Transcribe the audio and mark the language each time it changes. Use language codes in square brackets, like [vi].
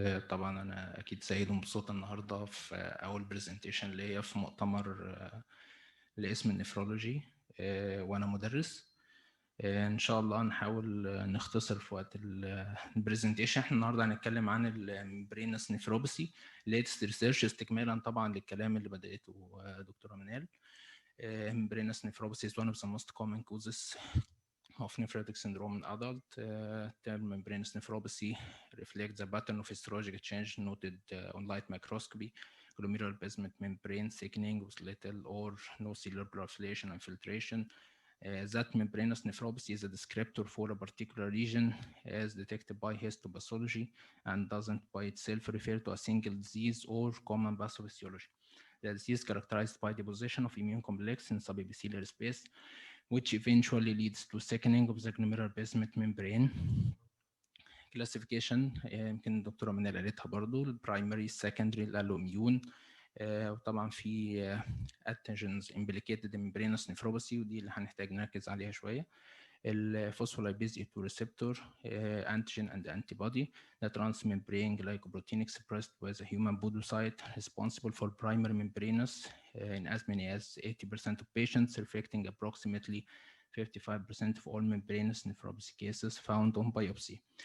[ar] طبعا انا اكيد سعيد ومبسوط النهارده في اول برزنتيشن ليا في مؤتمر لاسم النفرولوجي، وانا مدرس. ان شاء الله نحاول نختصر في وقت البرزنتيشن. احنا النهارده هنتكلم عن الممبرينس نفروباثي ليتست ريسيرش، استكمالا طبعا للكلام اللي بدأته دكتوره منال. [en] Membranous nephropathy is one of the most common causes of nephrotic syndrome in adult. Term membranous nephropathy reflects the pattern of histologic change noted on light microscopy, glomerular basement membrane thickening with little or no cellular proliferation and filtration. That membranous nephropathy is a descriptor for a particular region as detected by histopathology and doesn't by itself refer to a single disease or common pathophysiology. The disease characterized by deposition of immune complex in subepithelial space, which eventually leads to thickening of the glomerular basement membrane. Classification [ar] يمكن الدكتورة منال قالتها برضو، البرايمري السكندري الالوميون، وطبعا في [en] antigens implicated in membranous nephropathy [ar] ودي اللي هنحتاج نركز عليها شوية. [en] الفوسفولايبيز E2 receptor antigen and antibody, the transmembrane glycoprotein expressed by the human podocyte responsible for primary membranous in as many as 80% of patients, reflecting approximately 55% of all membranous nephropathy cases found on biopsy.